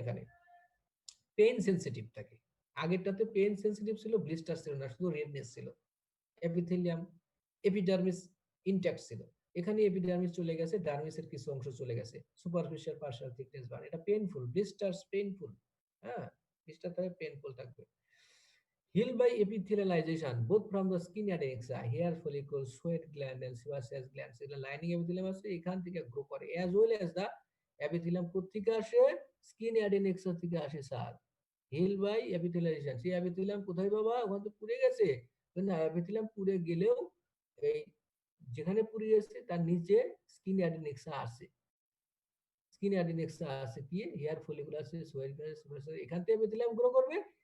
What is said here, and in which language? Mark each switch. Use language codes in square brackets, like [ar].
[bn] এখানে pain sensitive থাকে। আগেরটাতে pain sensitive ছিল, ব্লিস্টার ছিল না, শুধু রেডনেস ছিল। এপিথেলিয়াম, এপিডার্মিস ইনট্যাক্ট ছিল। এখানে এপিডার্মিস চলে গেছে, ডার্মিসের কিছু অংশ চলে গেছে। সুপারফিশিয়াল পার্শিয়াল থিকনেস বার্ন, এটা পেইনফুল, ব্লিস্টার্স পেইনফুল, হ্যাঁ, ব্লিস্টার থাকে পেইনফুল থাকবে। [en] Healed by epithelialization both from the skin adnexa, hair follicles, sweat gland and sebaceous glands, [bn] এগুলো লাইনিং এপিথেলিয়াম আছে, এখান থেকে গ্রো করে। [en] as well as the epithelium [bn] কোত্থেকে আসে? স্কিন অ্যাডেনেক্সা থেকে আসে স্যার। হিল বাই এপিথেলিয়ালাইজেশন, সেই এপিথেলিয়াম কোথায় বাবা? ওখানে তো পুড়ে গেছে। না, এপিথেলিয়াম পুড়ে গেলেও এই যেখানে পুড়ে গেছে তার নিচে স্কিন অ্যাডেনেক্সা আছে। স্কিন অ্যাডেনেক্সা আছে কি? হেয়ার ফলিকুল আছে, সোয়েট গ্ল্যান্ড, এখান থেকে এপিথেলিয়াম গ্রো করবে।